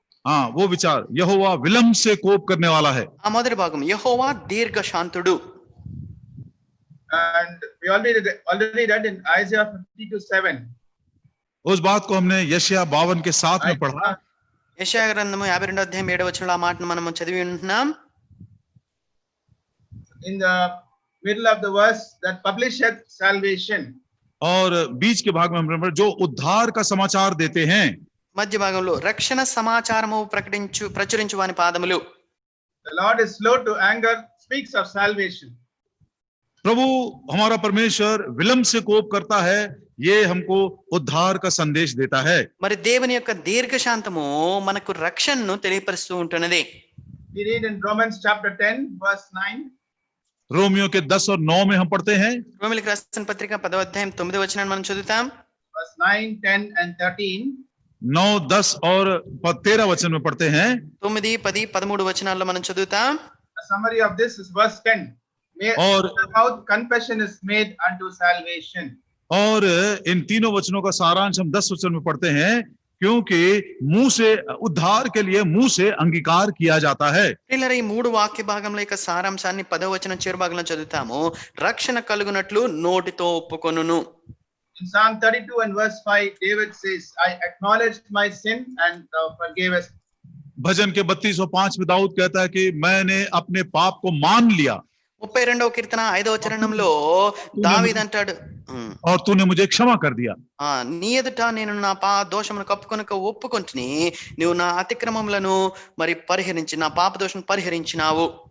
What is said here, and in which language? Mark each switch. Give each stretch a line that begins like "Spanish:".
Hindi: हाँ, वो विचार, यहोवा विलंब से कोप करने वाला है।
Telugu: ఆ మొదటి భాగం, యెహోవా దీర్ఘ శాంతుడు.
English: And we already read in Isaiah 52:7.
Hindi: उस बात को हमने यशायाह 52 के 7 में पढ़ा।
Telugu: యెషయా గ్రంథము 52వ అధ్యాయం 7వ వచనంలో ఆ మాటను మనం చదివి ఉంటున్నాం.
English: In the middle of the verse, that publisheth salvation.
Hindi: और बीच के भाग में हम जो उद्धार का समाचार देते हैं।
Telugu: మధ్య భాగంలో రక్షణ సమాచారము ప్రచురించు వాని పాదములు.
English: The Lord is slow to anger speaks of salvation.
Hindi: प्रभु हमारा परमेश्वर विलंब से कोप करता है, ये हमको उद्धार का संदेश देता है।
Telugu: మరి దేవుని యొక్క దీర్ఘ శాంతము మనకు రక్షణను తెలియపరుస్తూ ఉంటున్నది.
English: We read in Romans chapter 10 verse 9.
Hindi: Romeo के 10 और 9 में हम पढ़ते हैं।
Telugu: రోమిలకు రాసిన పత్రిక 10వ అధ్యాయం 9వ వచనాన్ని మనం చదువుతాం.
English: Verse 9, 10 and 13.
Hindi: 9, 10 और 13 वचन में पढ़ते हैं।
Telugu: 9, 10, 13 వచనాల్లో మనం చదువుతాం.
English: A summary of this is verse 10.
Hindi: और
English: the mouth confession is made unto salvation.
Hindi: और इन तीनों वचनों का सारांश हम 10 वचन में पढ़ते हैं, क्योंकि मुंह से उद्धार के लिए मुंह से अंगीकार किया जाता है।
Telugu: ప్రియులారా, ఈ 3 వాక్య భాగంలో యొక్క సారాంశాన్ని 10వ వచనం చివరి భాగంలో చదువుతాము. రక్షణ కలుగునట్లు నోటితో ఒప్పుకొనును.
English: In In Psalm 32 and verse 5, David says, I acknowledged my sin and thou forgavest.
Hindi: भजन के 32:5 में दाऊद कहता है कि मैंने अपने पाप को मान लिया
Telugu: 32వ కీర్తన 5వ చరణంలో దావీదు అంటాడు
Hindi: और तूने मुझे क्षमा कर दिया.
Telugu: నీ ఎదుట నేను నా దోషమును కప్పుకొనక ఒప్పుకొంటిని, నీవు నా అతిక్రమములను మరి పరిహరించి నా పాప దోషం పరిహరించినావు.